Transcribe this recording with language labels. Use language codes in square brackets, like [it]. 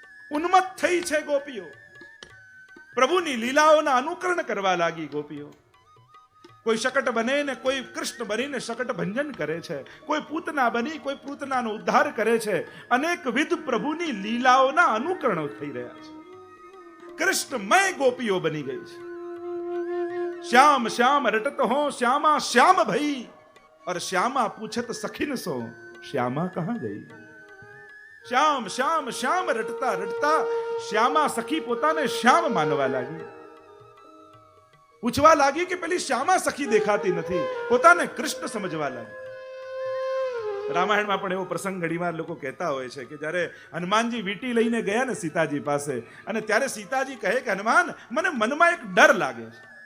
[gu] ઉન્મત્ત થઈ છે ગોપીઓ, પ્રભુની લીલાઓના અનુકરણ કરવા લાગી ગોપીઓ. કોઈ શકટ બને ને કોઈ કૃષ્ણ બનીને શકટ ભંજન કરે છે, કોઈ પૂતના બની કોઈ પૂતનાનો ઉદ્ધાર કરે છે. અનેકવિધ પ્રભુની લીલાઓના અનુકરણો થઈ રહ્યા છે. કૃષ્ણમય ગોપીઓ બની ગઈ છે. [hi] શ્યામ શ્યામ રટત હો શ્યામા શ્યામ ભઈ, और श्यामा पूछत सखिन सो श्यामा कहां गई. [gu] શ્યામ શ્યામ શ્યામ રટતા રટતા શ્યામા સખી પોતાને શ્યામ માનવા લાગી. પૂછવા લાગી કે પેલી શ્યામા સખી દેખાતી નથી, પોતાને કૃષ્ણ સમજવા લાગી. રામાયણમાં પણ એવો પ્રસંગ ઘણીવાર લોકો કહેતા હોય છે કે જ્યારે હનુમાનજી વીંટી લઈને ગયા ને સીતાજી પાસે, અને ત્યારે સીતાજી કહે કે હનુમાન, મને મનમાં એક ડર લાગે છે.